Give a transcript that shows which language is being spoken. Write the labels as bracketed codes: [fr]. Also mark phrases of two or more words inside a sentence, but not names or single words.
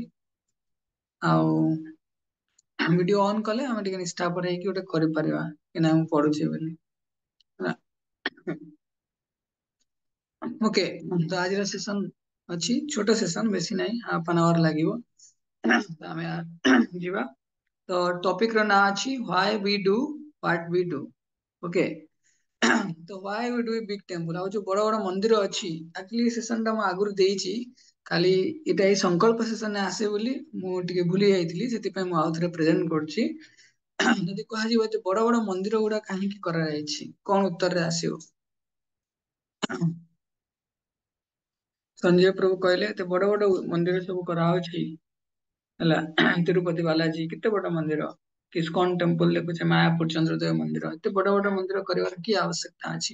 [or] ଆଉ ଭିଡିଓ ଅନ୍ କଲେ ଆମେ ଟିକେ ନିଷ୍ଠାପର ହେଇକି ଗୋଟେ କରିପାରିବା କି ନା ମୁଁ ପଢୁଛି ବୋଲି। ଓକେ, ତ ଆଜିର ସେସନ ଅଛି ଛୋଟ ସେସନ, ବେଶୀ ନାହିଁ, [en] half an hour [or] ଲାଗିବ। ତ ଆମେ ଯିବା। ତ ଟପିକ ର ନାଁ ଅଛି [en] why we do what we do। ଓକେ, ତ why we do big temple, [or] ଆଉ ଯୋଉ ବଡ ବଡ ମନ୍ଦିର ଅଛି, ଆକ୍ଚୁଆଲି ସେସନ ଟା ମୁଁ ଆଗରୁ ଦେଇଛି, ଖାଲି ଏଇଟା ଏଇ ସଂକଳ୍ପ ସେସନରେ ଆସେ ବୋଲି ମୁଁ ଟିକେ ଭୁଲି ଯାଇଥିଲି, ସେଥିପାଇଁ ମୁଁ ଆଉ ଥରେ ପ୍ରେଜେଣ୍ଟ କରୁଛି। ଯଦି କୁହାଯିବ ଏତେ ବଡ ବଡ ମନ୍ଦିର ଗୁଡା କାହିଁକି କରାଯାଇଛି, କଣ ଉତ୍ତରରେ ଆସିବ? ସଞ୍ଜୟ ପ୍ରଭୁ କହିଲେ ଏତେ ବଡ ବଡ ମନ୍ଦିର ସବୁ କରାହଉଛି ହେଲା, ତିରୁପତି ବାଲାଜୀ କେତେ ବଡ ମନ୍ଦିର, ଇସ୍କନ ଟେମ୍ପଲ ଦେଖୁଛେ, ମାୟାପୁର ଚନ୍ଦ୍ରଦେବ ମନ୍ଦିର, ଏତେ ବଡ ବଡ ମନ୍ଦିର କରିବାର କି ଆବଶ୍ୟକତା ଅଛି?